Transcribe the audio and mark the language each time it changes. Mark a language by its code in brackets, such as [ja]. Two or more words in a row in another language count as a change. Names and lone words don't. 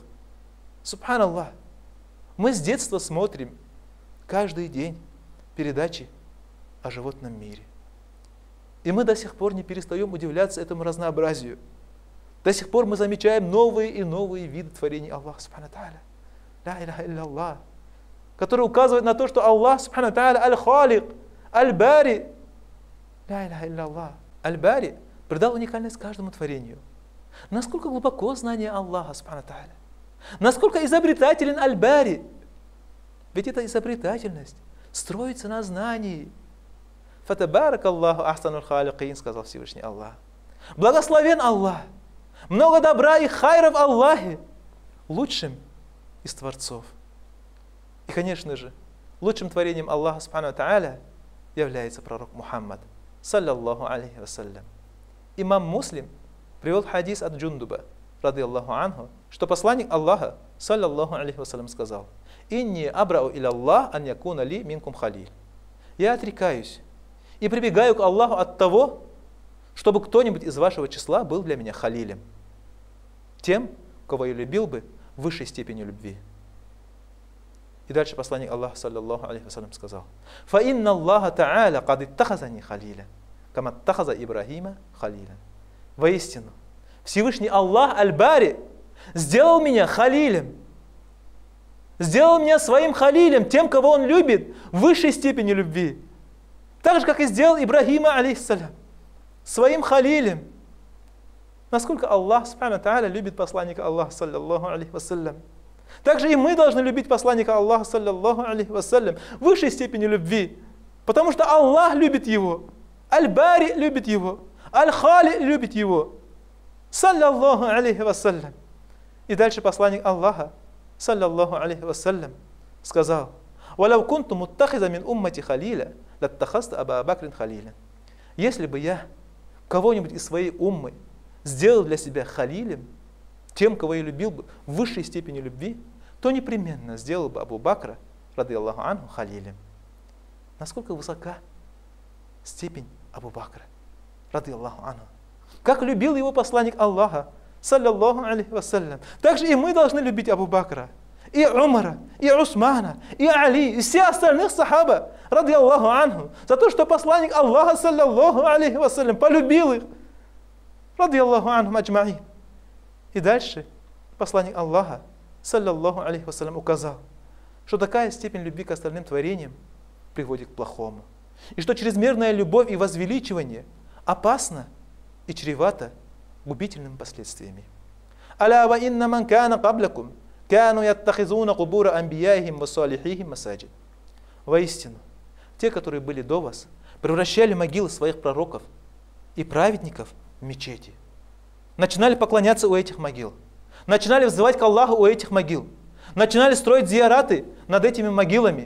[ru] Субханаллах. Мы с детства смотрим каждый день передачи о животном мире. И мы до сих пор не перестаем удивляться этому разнообразию. До сих пор мы замечаем новые и новые виды творений Аллаха, [ar] سبحانه تعالى. لا إله إلا الله. [ru] Которые указывают на то, что Аллах, [ar] سبحانه تعالى الخالق البارئ. لا إله إلا الله. [ru] Аль-бари придал уникальность каждому творению. Насколько глубоко знание Аллаха, [ar] سبحانه تعالى. [ru] Насколько изобретателен аль-бари. Ведь эта изобретательность строится на знании. [ar] فتبارك الله أحسن الخالقين, [ru] сказал Всевышний Аллах. Благословен Аллах. Много добра и хайра в Аллахе. Лучшим из творцов. И, конечно же, лучшим творением Аллаха [ar] سبحانه تعالى [ru] является пророк Мухаммад, [ar] صلى الله عليه وسلم. [ru] Имам Муслим привел хадис от Джундуба, [ar] رضي الله عنه, [ru] что посланник Аллаха, [ar] صلى الله عليه وسلم, [ru] сказал: [ar] «إني أبرأ إلى الله أن يكون لي منكم خليل». [ru] Я отрекаюсь и прибегаю к Аллаху от того, чтобы кто-нибудь из вашего числа был для меня халилем, тем, кого я любил бы в высшей степени любви. И дальше посланник Аллаха, [ar] صلى الله عليه وسلم, [ru] сказал: [ar] «فإن الله تعالى قد اتخذني خليلا كما اتخذ إبراهيم خليلا». [ru] Воистину, Всевышний Аллах аль-бари сделал меня халилем, сделал меня своим халилем, тем, кого он любит в высшей степени любви. Так же, как и сделал Ибрахима, алейхиссалям, своим халилем. Насколько Аллах, [ar] سبحانه تعالى, [ru] любит посланника Аллаха, [ar] صلى الله عليه وسلم. [ru] Также и мы должны любить посланника Аллаха, [ar] صلى الله عليه وسلم, [ru] в высшей степени любви. Потому что Аллах любит его, аль-бари любит его, аль-хали любит его, [ar] صلى الله عليه وسلم. [ru] И дальше посланник Аллаха, [ar] صلى الله عليه وسلم, [ru] сказал: [ar] «ولو كنت متخذا من أمتي خليلا لاتخذت أبا بكر خليلا». [ru] Если бы я кого-нибудь из своей уммы сделал для себя халилем, тем, кого я любил бы в высшей степени любви, то непременно сделал бы Абу Бакра, [ar] رضي الله عنه, [ru] халилем. Насколько высока степень Абу Бакра, [ar] رضي الله عنه. [ru] Как любил его посланник Аллаха, [ar] صلى الله عليه وسلم. [ru] Также и мы должны любить Абу Бакра, и Умара, и Усмана, и Али, и все остальных сахаба, [ar] رضي الله عنه, [ru] за то, что посланник Аллаха, [ar] صلى الله عليه وسلم, [ru] полюбил их, [ar] رضي الله عنه أجمعين. [ru] И дальше посланник Аллаха, [ar] صلى الله عليه وسلم, [ru] указал, что такая степень любви к остальным творениям приводит к плохому. И что чрезмерная любовь и возвеличивание опасно и чревато губительными последствиями. [ar] «ألا وإن من كان قبلكم كانوا يتخذون قبور أنبيائهم وصالحيهم مساجد». [ru] Воистину, те, которые были до вас, превращали могилы своих пророков и праведников в мечети. Начинали поклоняться у этих могил. Начинали взывать к Аллаху у этих могил. Начинали строить зияраты над этими могилами.